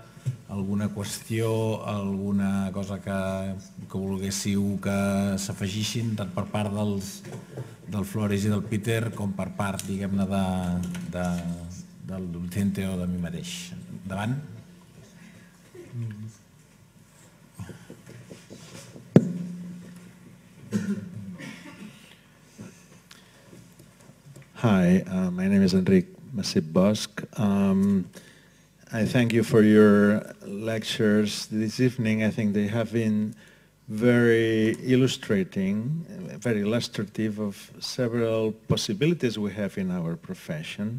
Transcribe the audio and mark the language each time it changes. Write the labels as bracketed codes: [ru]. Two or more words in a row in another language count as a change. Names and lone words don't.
[ca] alguna qüestió, alguna cosa que volguéssiu que s'afegixin tant per part del Floris i del Peter com per part, diguem-ne, del Vicente o de mi mateix. Endavant. [en] Hi, my name is Enric Masip Bosch. I thank you for your lectures this evening. I think they have been very illustrating, very illustrative of several possibilities we have in our profession.